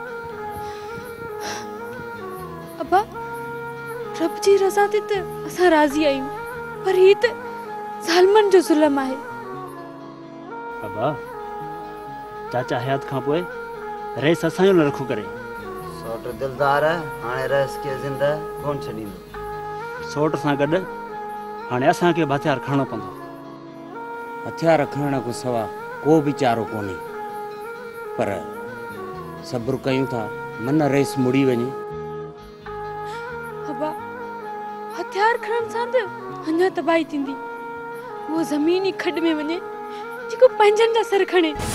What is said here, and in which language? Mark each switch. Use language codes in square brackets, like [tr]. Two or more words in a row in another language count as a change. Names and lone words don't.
[sd] अबा रब जी रज़ा ते त असां राज़ी आहियूं पर ही त ज़ालिमनि जो ज़ुल्म आहे अबा चाचा हयात खां पोइ रेस असांजो न रखो करे सोट दिलदार हाणे रस के जिंदा कोन छॾींदो सोट सां गॾु हाणे असांखे बि हथियार खणणो पवंदो हथियार खणण खां सवा को बि चारो कोन्हे पर सब्र कयूं था मन रेस मुड़ी वञे अबा हथियार खणण सां त अञा तबाही थींदी वो ज़मीन ई खॾ में वञे जेको पंहिंजनि जा सर खणे